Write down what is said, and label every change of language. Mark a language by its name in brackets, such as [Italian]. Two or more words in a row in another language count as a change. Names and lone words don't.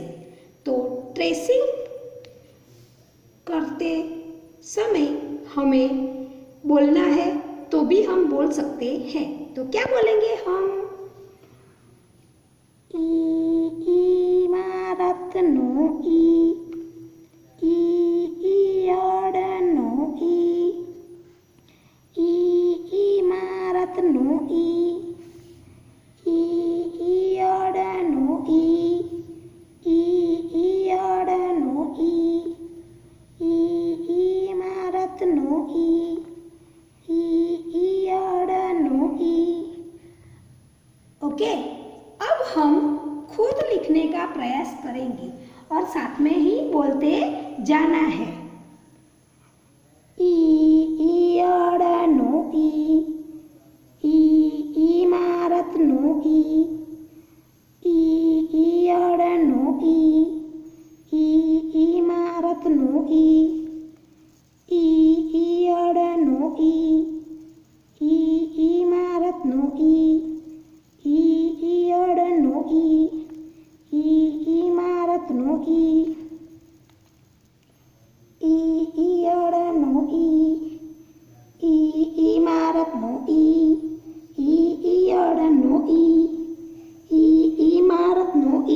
[Hindi] तो ट्रेसिंग करते समय हमें बोलना है, तो भी हम बोल सकते हैं। तो क्या बोलेंगे हम, [Gujarati] ઇમારત નો ઇ, ઇયળ નો ઇ, ઇમારત નો ઇ, ઇયળ નો ઇ, ઇયળ નો ઇ, ઇમારત નો ઇ, ઇયળ નો ઇ। [Hindi] ओके, अब हम खुद लिखने का प्रयास करेंगे और साथ में ही बोलते जाना है। [Gujarati] ઇયળ નો ઇ, ઇમારત નો ઇ, ઇયળ નો ઇ, ઇમારત નો ઇ, ઇયળ નો ઇ, ઇમારત નો ઇ, ઇયળ નો ઇ, ઇમારત નો ઇ, ઇયળ નો ઇ, ઇમારત નો ઇ, ઇયળ નો ઇ, ઇમારત નો ઇ।